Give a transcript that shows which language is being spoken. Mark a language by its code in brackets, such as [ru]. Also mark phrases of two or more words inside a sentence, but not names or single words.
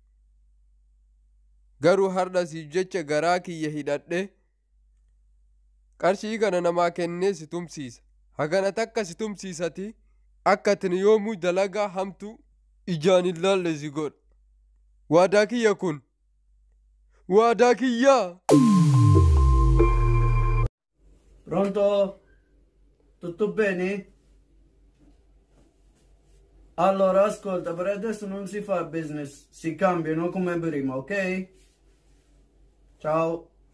[om] Garuu har'a siif jecha garaa kiyya hidhadhe qarshii kana namaa kennee si tumsiisa. Hagana takka si tumsiisati akka atin yoomuu dalagaa hamtu ijaan hin laalle si godha. Waadaa kiyya kun. Waadaa kiyyaa. [it] Pronto? Tutto bene? Allora, ascolta, per adesso non si fa business, si cambiano come prima, ok? Ciao.